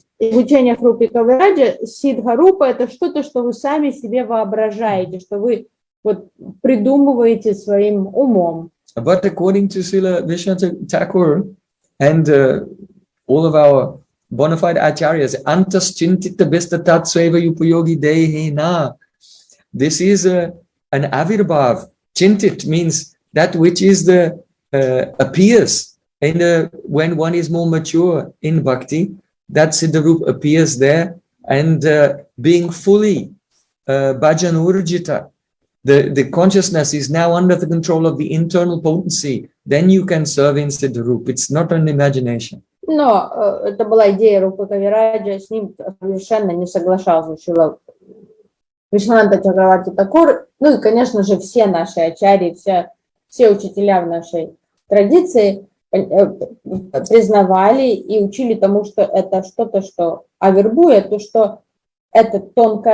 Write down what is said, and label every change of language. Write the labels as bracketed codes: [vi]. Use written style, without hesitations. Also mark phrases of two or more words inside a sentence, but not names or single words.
[ru] В учениях Рупи Кавираджи Сидха Рупа — это что-то, что вы сами себе воображаете, что вы вот придумываете своим умом. [en] But according to Srila Vishwanath Thakur and all of our bona fide acharyas, [sa] अन्तस् चिन्तित बिस्ततत् स्वेव उपयोगी देहेन. [en] This is an avirbhav. Chintit means that which is appears. And when one is more mature in bhakti, that Siddharup appears there, and being fully [sa] भजन ऊर्जित, [en] the consciousness is now under the control of the internal potency, then you can serve in Siddharup. It's not an imagination. [ru] Но это была идея Рупы Кавираджи, с ним совершенно не соглашался Шрила Вишванатха Чакраварти Такур, и, конечно же, все наши ачарьи, все учителя в нашей традиции признавали и учили тому, что это что-то, что авербует, то, что это тонкое